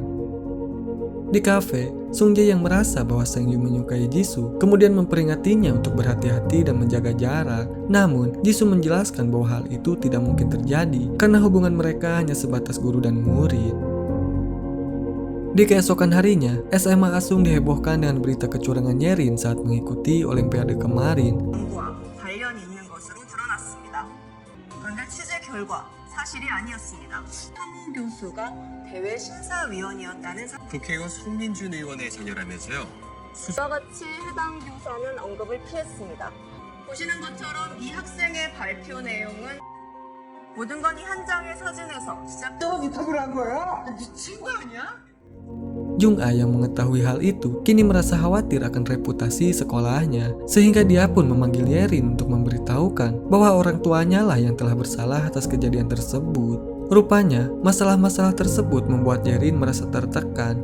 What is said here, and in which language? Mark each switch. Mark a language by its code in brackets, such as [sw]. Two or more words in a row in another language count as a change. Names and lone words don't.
[id] Di kafe, Sung-jae yang merasa bahwa Sang-yu menyukai Jisoo kemudian memperingatinya untuk berhati-hati dan menjaga jarak. Namun, Jisoo menjelaskan bahwa hal itu tidak mungkin terjadi karena hubungan mereka hanya sebatas guru dan murid. Di keesokan harinya, SMA Asung dihebohkan dengan berita kecurangan Yerin saat mengikuti Olimpiade kemarin. [ko] 관련 있는 것으로 드러났습니다. 그런데 취재 결과 사실이 아니었습니다. 황 교수가 대외 심사위원이었다는 국회의원 송민준 의원의 자녀라면서요? 이와 같이 해당 교사는 언급을 피했습니다. 보시는 것처럼 이 학생의 발표 내용은 모든 건 이 한 장의 사진에서 시작. [id] Jung A yang mengetahui hal itu kini merasa khawatir akan reputasi sekolahnya, sehingga dia pun memanggil Yerin untuk memberitahukan bahwa orang tuanya lah yang telah bersalah atas kejadian tersebut. Rupanya, masalah-masalah tersebut membuat Yerin merasa tertekan.